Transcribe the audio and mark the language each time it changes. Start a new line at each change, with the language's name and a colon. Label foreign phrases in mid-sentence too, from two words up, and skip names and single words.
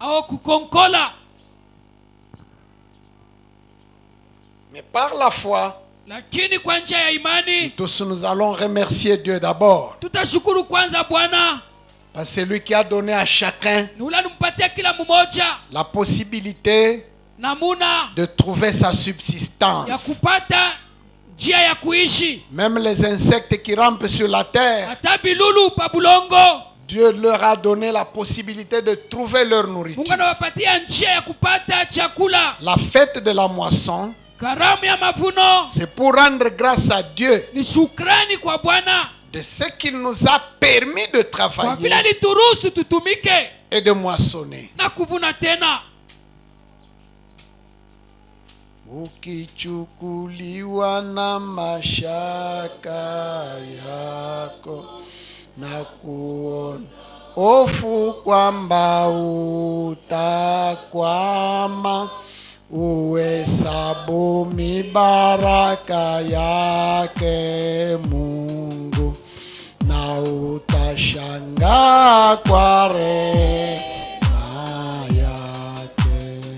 French: Mais par la foi, tous nous allons remercier Dieu d'abord. Parce que c'est lui qui a donné à chacun la possibilité de trouver sa subsistance.
Swahili: njia ya kuishi.
French: Même les insectes qui rampent sur la terre,
Swahili: hata bilulu pa bulongo,
French: Dieu leur a donné la possibilité de trouver leur nourriture.
Swahili: Mungu anawapatia njia ya kupata chakula.
French: La fête de la moisson,
Swahili: karamu ya mavuno,
French: c'est pour rendre grâce à Dieu
Swahili: ni shukrani kwa Bwana
French: de ce qu'il nous a permis de
Swahili: kwa vile
French: travailler
Swahili: alituruhusu tutumike
French: et de moissonner.
Swahili: na kuvuna tena. Ukichukuliwa na mashaka yako na kuona hofu kwamba utakwama, uhesabu mibaraka yake Mungu na utashangaa kwa rehema yake.